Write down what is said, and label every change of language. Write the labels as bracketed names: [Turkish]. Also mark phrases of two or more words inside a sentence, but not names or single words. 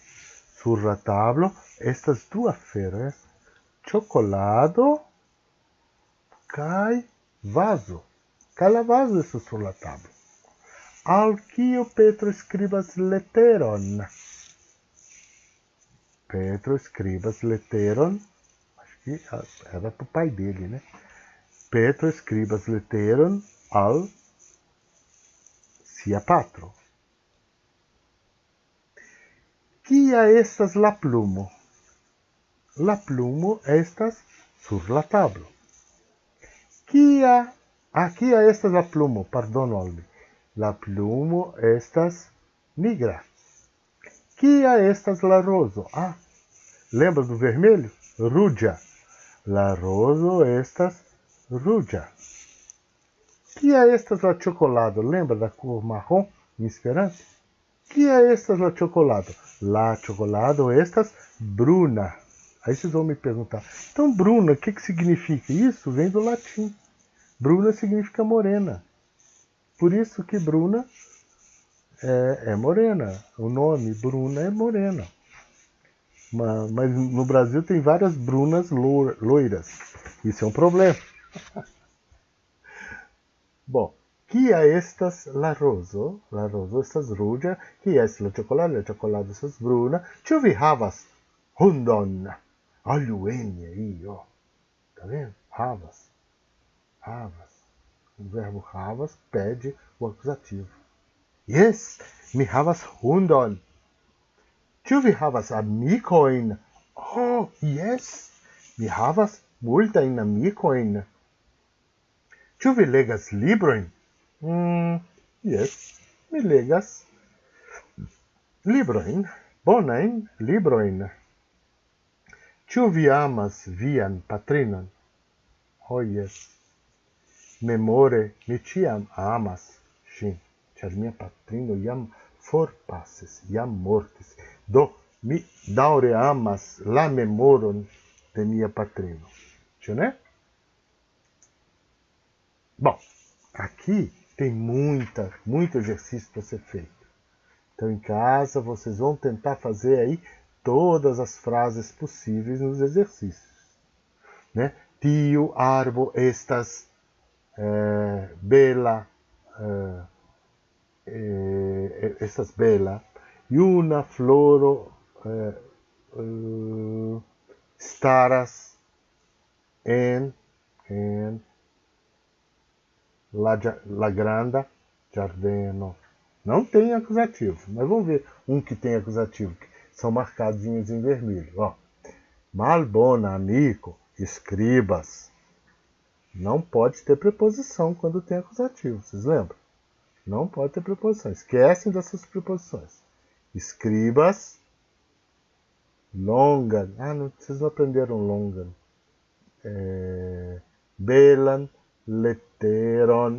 [Esperanto] Sur la tablo estas du aferoj: ĉokolado kaj vazo. Kaj la vazo estas sur la tablo. Al kio Petro skribas leteron? Petro escrevas leteron, [Portuguese] acho que era para o pai dele, né? [Esperanto] Petro escrevas leteron al sia patro. Kia estas la plumo? La plumo estas sur la tablo. Kia estas la plumo? Pardonu al mi. La plumo estas nigra. Kia estas la rozo? [Portuguese] Lembra do vermelho? [Esperanto] Ruĝa. La rozo estas ruĝa. Kia estas la ĉokolado? [Portuguese] Lembra da cor marrom em Esperanto? [Esperanto] Kia estas la ĉokolado? La chocolado estas bruna. [Portuguese] Aí vocês vão me perguntar, então bruna, o que significa? Isso vem do latim. Bruna significa morena. Por isso que Bruna é morena. O nome Bruna é morena. Mas no Brasil tem várias Brunas loiras. Isso é um problema. Bom, [Esperanto] kia estas la rozo? La rozo estas ruĝa. Kia estas la ĉokolado? La ĉokolado estas bruna. Ĉu vi havas hundon? Aluene io. [Portuguese] Tá vendo? Havas. O verbo havas pede o acusativo. [Esperanto] Yes, mi havas hundon. Ĉu vi havas amikojn? [English] Oh, yes, [Esperanto] mi havas multajn amikojn. Ĉu vi legas librojn? Yes, mi legas librojn, bonajn librojn. Ĉu vi amas vian patrinon? [English] Oh, yes. [Esperanto] Memore mi ĉiam amas ŝin, ĉar mia patrino jam forpasis, jam mortis. Do, mi daŭre amas la memoron de mia patrino. Ĉu ne? [Portuguese] Bom, aqui tem muito exercício para ser feito. Então, em casa, vocês vão tentar fazer aí todas as frases possíveis nos exercícios. Né? [Esperanto] Tiu arbo estas bela, estas bela, juna floro staras en la granda giardeno. [Portuguese] Não tem acusativo, mas vamos ver um que tem acusativo, que são marcadinhos em vermelho. Ó. [Esperanto] Malbona amico, escribas. [Portuguese] Não pode ter preposição quando tem acusativo, vocês lembram? Não pode ter preposição. Esquecem dessas preposições. [Esperanto] Escribas, longan. [Portuguese] Vocês não aprenderam longan. [Esperanto] Belan, leteron.